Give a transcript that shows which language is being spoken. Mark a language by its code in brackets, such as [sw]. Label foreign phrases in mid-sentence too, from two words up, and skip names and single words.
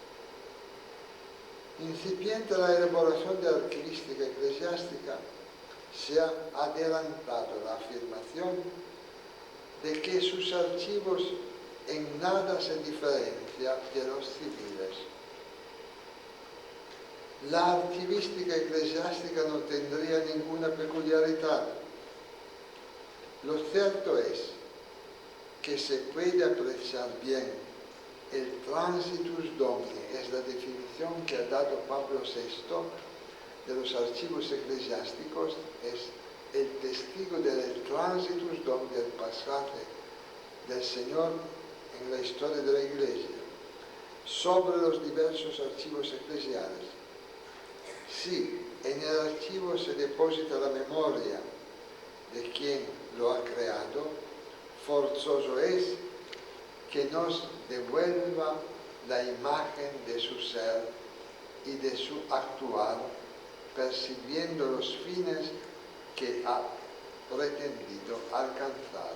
[es] Incipiente la elaboración de la archivística eclesiástica, se ha adelantado la afirmación de que sus archivos en nada se diferencian de los civiles. La archivística eclesiástica no tendría ninguna peculiaridad. Lo cierto es que se puede apreciar bien el [la] transitus domini, [es] es la definición que ha dado Pablo VI de los archivos eclesiásticos, es el testigo del [la] transitus domini, [es] del pasaje del Señor en la historia de la Iglesia, sobre los diversos archivos eclesiales. Si en el archivo se deposita la memoria de quien lo ha creado, forzoso es que nos devuelva la imagen de su ser y de su actuar, persiguiendo los fines que ha pretendido alcanzar.